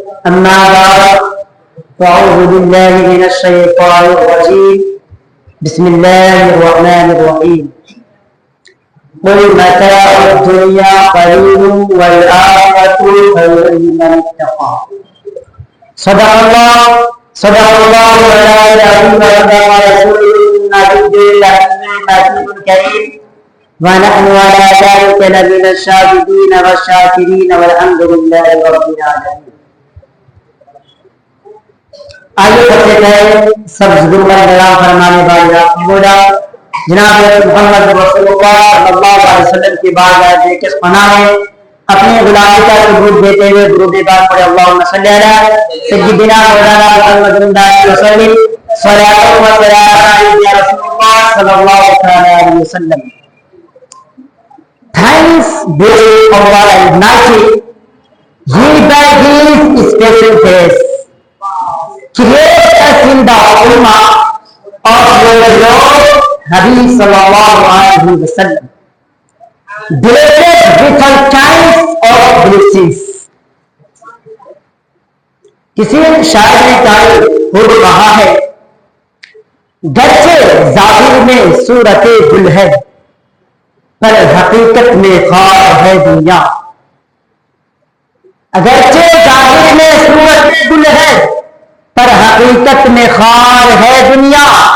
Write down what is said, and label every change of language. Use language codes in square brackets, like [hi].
[ar] اما بعد فاعوذ بالله من الشيطان الرجيم بسم الله الرحمن الرحيم قل متاع الدنيا قليل والآخرة خير لمن اتقى صدق الله العظيم وصدق رسوله النبي الكريم ونحن على ذلك لمن الشاهدين والشاكرين والحمد لله رب العالمين. [ur] آئیے سب سے پہلے سب ضرور بیان فرمانے والے آپ نے بولا جناب محمد رسول اللہ صلی اللہ علیہ وسلم کی بارگاہ کے پناہ میں اپنے غلامی کا ثبوت دیتے ہوئے درود پاک پڑھے [ar] اللہم صلی علی سیدنا مولانا محمد وسلم صلاۃ و سلام علی رسول اللہ صلی اللہ علیہ وسلم. [en] Thanks be Allah Almighty, He by His special grace created us in the ummah of your Lord Habib [ar] sallallahu alaihi wasallam, [en] blessed with all kinds of blessings. [ur] کسی شاعر نے قائل ہو کہا ہے گرچہ ظاہر میں صورت گل ہے پر حقیقت میں خار ہے دنیا. اگرچہ ظاہر میں صورت گل ہے پر حقیقت میں خار ہے دنیا.